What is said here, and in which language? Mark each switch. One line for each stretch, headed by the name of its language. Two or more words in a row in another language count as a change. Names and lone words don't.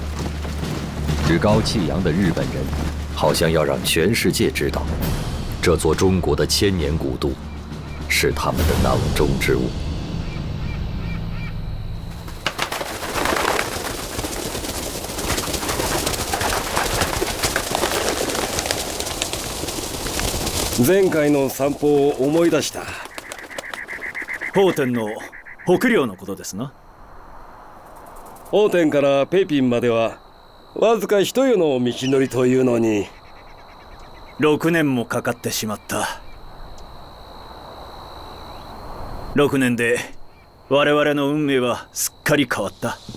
Chinese: 趾高气扬的日本人，好像要让全世界知道，这座中国的千年古都是他们的囊中之物。
Japanese: 前回の散歩を思い出した。奉天の北領のことですな。奉天から北平まではわずか一夜の道のりというのに 6年もかかってしまった。6年で我々の運命はすっかり変わった。